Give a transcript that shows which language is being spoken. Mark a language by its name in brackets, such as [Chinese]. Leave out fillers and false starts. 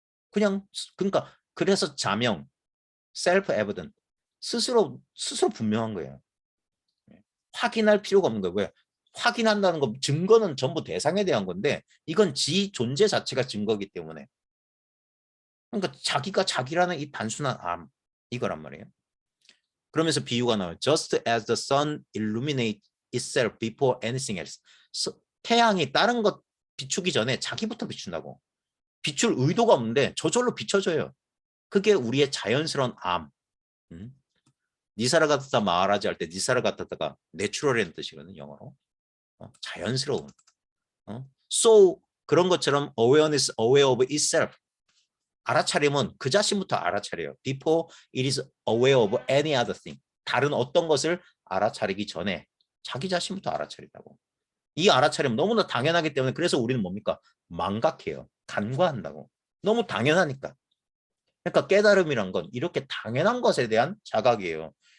[Korean] 그냥, 그러니까 그래서 자명, self-evident, 스스로 분명한 거예요. 확인할 필요가 없는 거예요. 왜? 확인한다는 거, 증거는 전부 대상에 대한 건데 이건 지 존재 자체가 증거이기 때문에. 그러니까 자기가 자기라는 이 단순한 암, 이거란 말이에요. 그러면서 비유가 나와요. [English] Just as the sun illuminates itself before anything else. [Korean] 태양이 다른 것 비추기 전에 자기부터 비춘다고. 비출 의도가 없는데 저절로 비춰져요. 그게 우리의 자연스러운 암. 니사라 같다 말하지 할 때 니사라 같다가 내추럴이라는 뜻이거든요. 영어로. 자연스러운. [English] So [Korean] 그런 것처럼 [English] awareness, aware of itself. [Korean] 알아차림은 그 자신부터 알아차려요. [English] Before it is aware of any other thing. [Korean] 다른 어떤 것을 알아차리기 전에 자기 자신부터 알아차린다고. 이 알아차림 너무나 당연하기 때문에 그래서 우리는 뭡니까? 망각해요. 간과한다고. 너무 당연하니까. 그러니까 깨달음이란 건 이렇게 당연한 것에 대한 자각이에요.